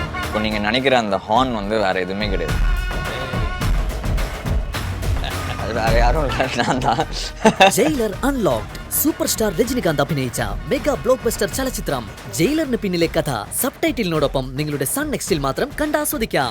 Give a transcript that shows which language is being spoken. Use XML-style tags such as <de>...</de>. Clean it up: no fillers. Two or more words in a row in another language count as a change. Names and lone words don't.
<ta>இப்போ நீங்கள் நினைக்கிற அந்த ஹார்ன் வந்து வேறு எதுவுமே கிடையாது. அது வேறு யாரும் இல்லை, நான் தான்.</ta> <ml>ജയിലർ അൺലോക്ഡ് സൂപ്പർ സ്റ്റാർ രജനികാന്ത് അഭിനയിച്ച</ml> <en>mega block buster</en> <ml>ചലച്ചിത്രം ജയിലറിന് പിന്നിലെ കഥ സബ്ടൈറ്റിലിനോടൊപ്പം നിങ്ങളുടെ സൺ നെക്സ്റ്റിൽ മാത്രം കണ്ടാസ്വദിക്കാം.</ml>